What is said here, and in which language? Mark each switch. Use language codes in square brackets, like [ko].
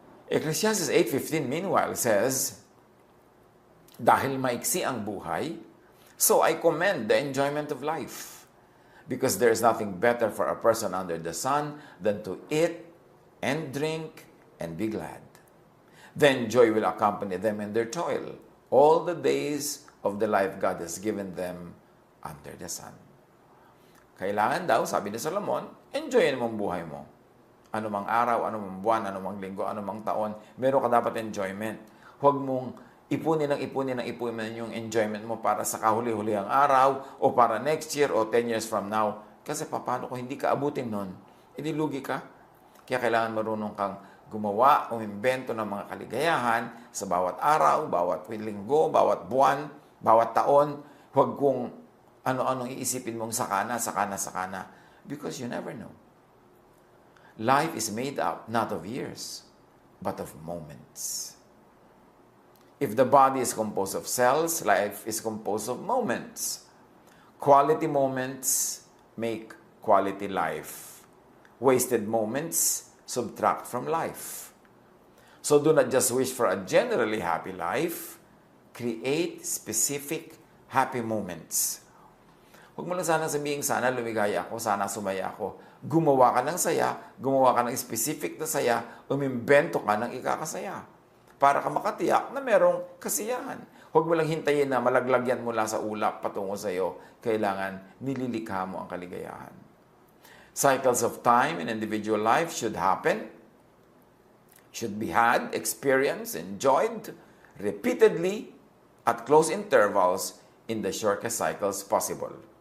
[en] Ecclesiastes 8:15, meanwhile, says, [tl] dahil maiksi ang buhay, [en] so I commend the enjoyment of life, because there is nothing better for a person under the sun than to eat and drink and be glad. Then joy will accompany them in their toil, all the days of the life God has given them under the sun. [tl] Kailangan daw, sabi ni Solomon, enjoyin mo ang buhay mo. Anumang araw, anumang buwan, anumang linggo, anumang taon, meron ka dapat enjoyment. Huwag mong ipunin yung enjoyment mo para sa kahuli-huli ang araw o para next year o [en] 10 years from now. [tl] Kasi paano kung hindi ka abutin nun? Inilugi ka. Kaya kailangan marunong kang gumawa o imbento ng mga kaligayahan sa bawat araw, bawat linggo, bawat buwan, bawat taon. Huwag kung ano-anong iisipin mong sakana. [en] Because you never know. Life is made up not of years, but of moments. If the body is composed of cells, life is composed of moments. Quality moments make quality life. Wasted moments subtract from life. So do not just wish for a generally happy life. Create specific happy moments. [tl] Huwag mo lang sana sabihin, sana lumigaya ako, sana sumaya ako. Gumawa ka ng saya, gumawa ka ng specific na saya, umimbento ka ng ikakasaya. Para ka makatiyak na merong kasiyahan. Huwag mo lang hintayin na malaglagyan mula sa ulap patungo sa iyo. Kailangan nililikha mo ang kaligayahan. [en] Cycles of time in individual life should happen, should be had, experienced, enjoyed, repeatedly, at close intervals in the shortest cycles possible.